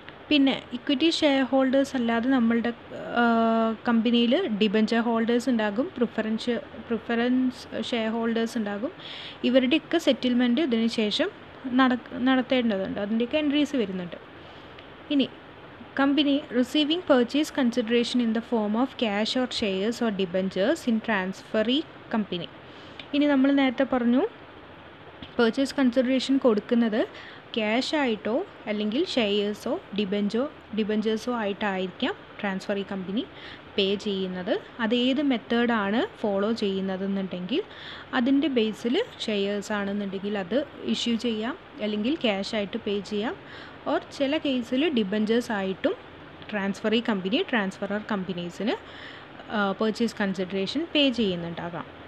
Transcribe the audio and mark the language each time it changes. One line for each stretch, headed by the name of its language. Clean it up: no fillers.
Malayalam: പിന്നെ equity share holders അല്ലാതെ നമ്മളുടെ കമ്പനിയിൽ ഡിബഞ്ചർ ഹോൾഡേഴ്സ് ഉണ്ടാകും, പ്രിഫറൻസ് ഷെയർ ഹോൾഡേഴ്സ് ഉണ്ടാകും. ഇവരുടെയൊക്കെ സെറ്റിൽമെൻറ്റ് ഇതിന് ശേഷം നടത്തേണ്ടതുണ്ട്, അതിൻ്റെയൊക്കെ എൻട്രീസ് വരുന്നുണ്ട്. ഇനി
English: company receiving purchase consideration in the form of cash or shares or debentures in transferee company.
Malayalam: ഇനി നമ്മൾ നേരത്തെ പറഞ്ഞു പർച്ചേസ് കൺസിഡറേഷൻ കൊടുക്കുന്നത് ക്യാഷ് ആയിട്ടോ അല്ലെങ്കിൽ ഷെയർസോ ഡിബഞ്ചേഴ്സോ ആയിട്ടായിരിക്കാം ട്രാൻസ്ഫറി കമ്പനി പേ ചെയ്യുന്നത്. അത് ഏത് മെത്തേഡാണ് ഫോളോ ചെയ്യുന്നതെന്നുണ്ടെങ്കിൽ അതിൻ്റെ ബേസിൽ ഷെയർസ് ആണെന്നുണ്ടെങ്കിൽ അത് ഇഷ്യൂ ചെയ്യാം, അല്ലെങ്കിൽ ക്യാഷ് ആയിട്ട് പേ ചെയ്യാം, ഓർ ചില കേസിൽ ഡിബഞ്ചേഴ്സ് ആയിട്ടും transferee company transferor കമ്പനീസിന് purchase consideration പേ ചെയ്യുന്നുണ്ടാകാം.